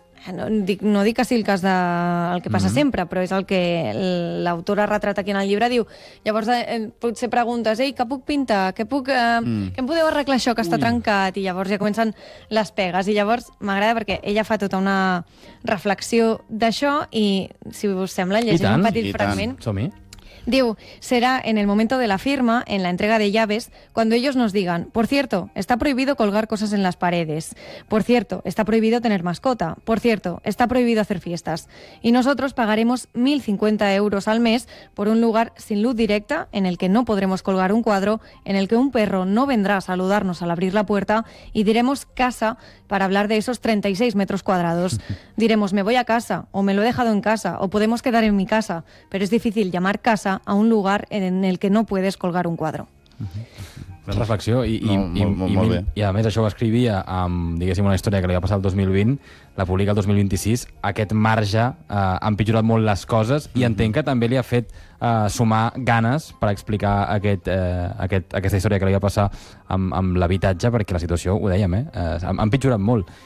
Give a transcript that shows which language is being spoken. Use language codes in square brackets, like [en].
[ca] No dic que sigui el cas del que passa sempre, però és el que l'autora retrata aquí en el llibre. Diu, llavors potser preguntes, ei, què puc pintar? Què em podeu arreglar això que està trencat? I llavors ja comencen les pegues. I llavors m'agrada perquè ella fa tota una reflexió d'això i, si us sembla, llegeix un petit fragment. Som-hi. [es] Diu, será en el momento de la firma, en la entrega de llaves, cuando ellos nos digan, por cierto, está prohibido colgar cosas en las paredes, por cierto, está prohibido tener mascota, por cierto, está prohibido hacer fiestas, y nosotros pagaremos 1.050 euros al mes por un lugar sin luz directa, en el que no podremos colgar un cuadro, en el que un perro no vendrá a saludarnos al abrir la puerta, y diremos casa para hablar de esos 36 metros cuadrados. Diremos, me voy a casa, o me lo he dejado en casa, o podemos quedar en mi casa, pero es difícil llamar casa a un lugar en el que no puedes colgar un cuadro. [ca] Una reflexió molt bé. I a més això ho escrivia amb, diguéssim, una història que li va passar el 2020, la publica el 2026. Aquest marge ha empitjorat molt les coses i entenc que també li ha fet sumar ganes per explicar aquesta història que li va passar amb l'habitatge, perquè la situació, ho dèiem, ha empitjorat molt.